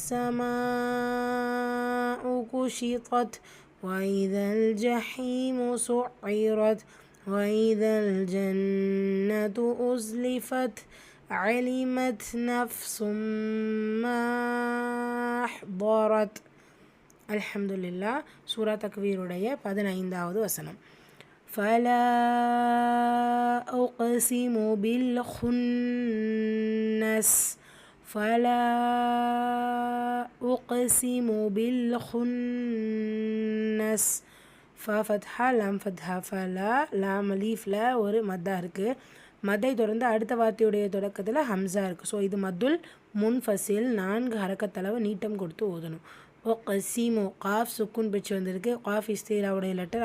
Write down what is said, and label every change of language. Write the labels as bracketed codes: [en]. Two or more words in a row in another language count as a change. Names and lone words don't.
[ar] السماء كشطت وإذا الجحيم سعرت وإذا الجنة أزلفت علمت نفس ما أحضرت. [ta] அல்ஹம்துலில்லாஹ். சூரா தக்வீருடைய 15வது வசனம். [ar] فلا أقسم بالخنس فلا أقسم بالخنس [ta] ஃபத்ஹா லாம் ஃபத்ஹா ஃபலா லாம் லீஃப்ல ஒரு மத்தா இருக்குது. மத்தை தொடர்ந்து அடுத்த வார்த்தையுடைய தொடக்கத்தில் ஹம்சா இருக்குது. ஸோ இது [ar] مد المنفصل [ta] 4 ஹரக்கத்தளவு நீட்டம் கொடுத்து ஓதணும். ஒகசிமு காஃப் சுக்கூன் பெற்று வந்திருக்கு. காஃப் இஸ்தீராவுடைய லெட்டர்.